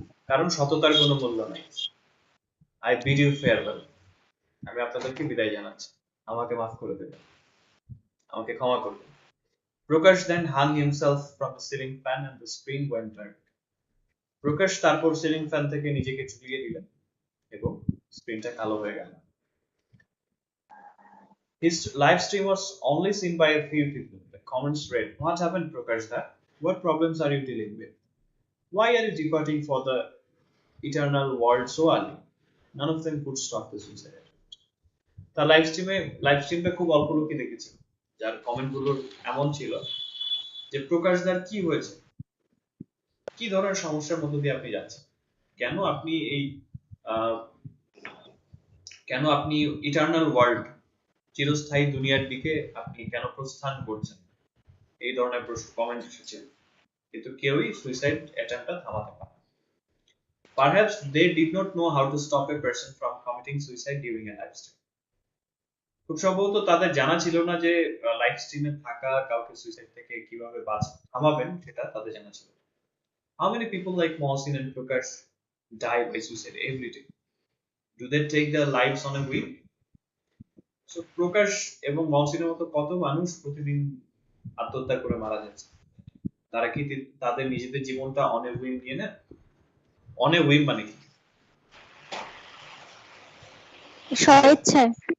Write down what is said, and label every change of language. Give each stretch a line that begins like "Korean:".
Bangla: কারণ সততার কোনো মূল্য নাই।
English: I bid you farewell.
Bangla: আমি আপনাদেরকে বিদায় জানাচ্ছি, আমাকে মাফ করে দেবেন, আমাকে ক্ষমা করবেন।
English: Prakash then hung himself from the ceiling fan and the screen went dark.
Bangla: প্রকাশ তারপর সিলিং ফ্যান থেকে নিজেকে ঝুলিয়ে দিলেন এবং স্ক্রিনটা কালো হয়ে গেল।
English: His live stream was only seen by a few people. The comments read, "What happened, Prakash da? What problems are you dealing with? Why are you departing for the eternal world so early?" None of them could stop the suicide.
Bangla: তার live স্ট্রিমটা খুব অল্প লোকই দেখেছিল, যার কমেন্টগুলো এমন ছিল যে, প্রকাশ দার কি হয়েছে, কি ধরনের সমস্যার মধ্য দিয়ে আপনি যাচ্ছেন, কেন আপনি এই কেন আপনি ইটারনাল ওয়ার্ল্ড, চিরস্থায়ী দুনিয়ার দিকে আপনি কেন প্রস্থান করছেন, এই ধরনের প্রশ্ন কমেন্ট এসেছে, কিন্তু কেউই সুইসাইড অ্যাটেম্পটা থামাতে পারে না।
English: Perhaps they did not know how to stop a person from committing suicide during a live stream.
Bangla: খুব সম্ভবত তাদের জানা ছিল না যে লাইভ স্ট্রিমে থাকা কাউকে সুইসাইড থেকে কিভাবে থামাবেন, সেটা তাদের জানা ছিল।
English: How many people like Mohsin and Prakash die by suicide every day? Do they take their lives on a whim?
Bangla: So প্রকাশ এবং মহসিনের মতো কত মানুষ প্রতিদিন আত্মহত্যা করে মারা যাচ্ছে, তারা কি তাদের নিজেদের জীবনটা
English: on a whim
Bangla: নিয়ে নেয়? অন এ হুইম মানে কি? স্বেচ্ছায়।